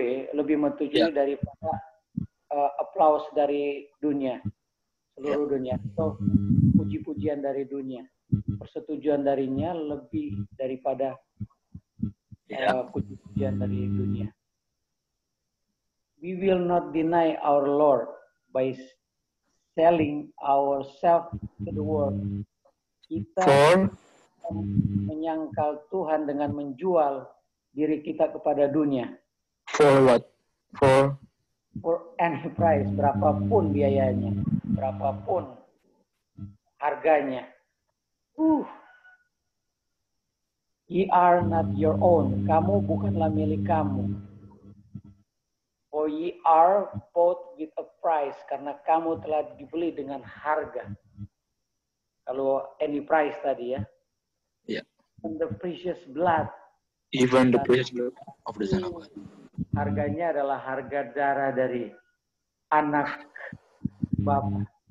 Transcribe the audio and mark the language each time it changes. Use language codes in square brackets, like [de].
[id] Lebih menyetujui daripada applause dari dunia, seluruh dunia, atau puji-pujian dari dunia, persetujuan darinya lebih daripada puji-pujian dari dunia. [en] We will not deny our Lord by selling ourselves to the world. [id] Kita menyangkal Tuhan dengan menjual diri kita kepada dunia. [en] For what? For any price, [id] berapapun biayanya, berapapun harganya. [en] Ye are not your own. [id] Kamu bukanlah milik kamu. [en] For ye are bought with a price. [id] Karena kamu telah dibeli dengan harga. Kalau [en] any price [id] tadi ya. [en] Yeah. And the precious blood. Even the precious blood of the Son of God. [id] Harganya adalah harga darah dari anak Bapa.